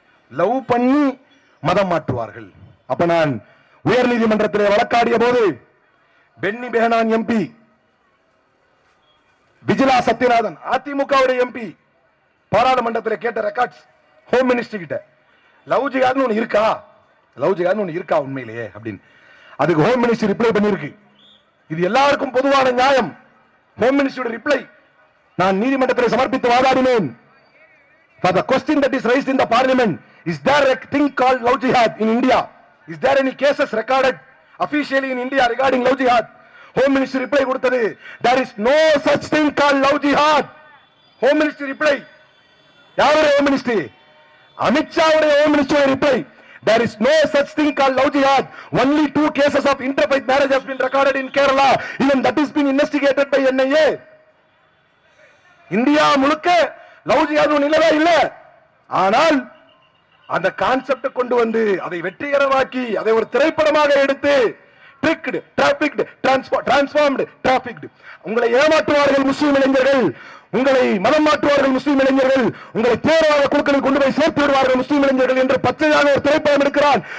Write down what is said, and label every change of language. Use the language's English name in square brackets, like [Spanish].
[Tamil] Love பண்ணி மதம் மாற்றுவார்கள். அப்ப நான் உயர் நீதிமன்றத்தில் வழக்காடிய போது பென்னி பெஹனான் எம்பி, விஜிலா சத்யநாதன் அதிமுகவுடைய எம்பி பாராளுமன்றத்தில் கேட்ட ரெக்கார்ட்ஸ் ஹோம் மினிஸ்டர் கிட்ட, லவ் ஜிகாத்னு ஒன்னு இருக்கா, லவ் ஜிகாத்னு ஒன்னு இருக்கா உண்மையிலேயே அப்படின்னு. அதுக்கு ஹோம் மினிஸ்டர் ரிப்ளை பண்ணிருக்கு. இது எல்லாருக்கும் பொதுவான நியாயம். ஹோம் மினிஸ்டர் ரிப்ளை நான் நீதிமன்றத்தில் சமர்ப்பித்து வாதாடினேன். [English] For the question that is raised in the parliament, is there a thing called love jihad in India? Is there any cases recorded officially in India regarding love jihad? Home Ministry reply [Tamil] கொடுத்தது, [English] there is no such thing called love jihad. Home Ministry reply. [Tamil] யாருடைய [English] Home Ministry? அமித்ஷாவுடைய Home Ministry reply. There is no such thing called love jihad. Only 2 cases of interfaith marriage has been recorded in Kerala. Even that is been investigated by NIA. [Tamil] India முழுக்க love ஜிஹாத் இல்லவே இல்ல. ஆனால் அந்த concept கொண்டு வந்து அதை வெற்றிகரமாக்கி அதை ஒரு திரைப்படமாக எடுத்து [English] Tricked, trafficked, transformed, trafficked. [Tamil] உங்களை ஏமாற்றுவார்கள் முஸ்லிம் இளைஞர்கள், உங்களை மதம் மாற்றுவார்கள் முஸ்லிம் இளைஞர்கள், உங்களை தீவிரவாத குழுக்களில் கொண்டு போய் சேர்த்து விடுவார்கள் முஸ்லிம் இளைஞர்கள் என்று பச்சையாக ஒரு திரைப்படம் எடுக்கிறார்.